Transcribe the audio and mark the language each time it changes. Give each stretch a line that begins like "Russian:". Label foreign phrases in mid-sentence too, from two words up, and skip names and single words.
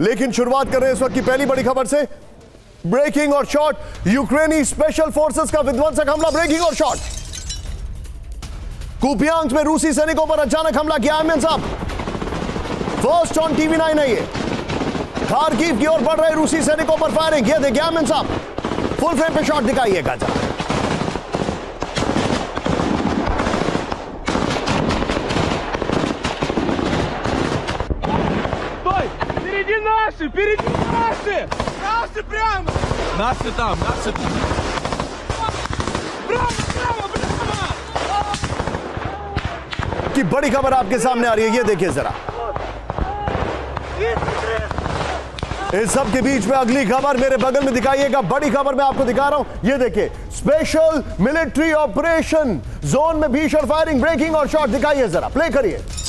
Hindi: लेकिन शुरुआत कर रहे हैं इस वक्त की पहली बड़ी खबर से। ब्रेकिंग और शॉट, यूक्रेनी
English: special forces
Hindi: का विध्वंसक हमला। ब्रेकिंग और शॉट, कुपियांस्क में रूसी सैनिकों पर अचानक हमला किया। आमिर साहब,
English: first on
Hindi: TV9 है ये। खार्किव की ओर बढ़ रहे रूसी सैनिकों पर फायरिंग। ये देखिए आमिर साहब,
English: full frame
Hindi: पे शॉट दिखाइएगा जरा।
Russian: Впереди наши! Впереди наши! Наши прямо! Наши там! Наши там! Прямо! Прямо! Прямо!
Hindi: की बड़ी खबर आपके सामने आ रही है, ये देखिए जरा। इस सब के बीच में अगली खबर मेरे बगल में दिखाइएगा। बड़ी खबर मैं आपको दिखा रहा हूं, ये देखिए,
English: special military operation zone
Hindi: में भीषण फायरिंग, ब्रेकिंग और शॉट दिखाइए जरा, प्ले करिए।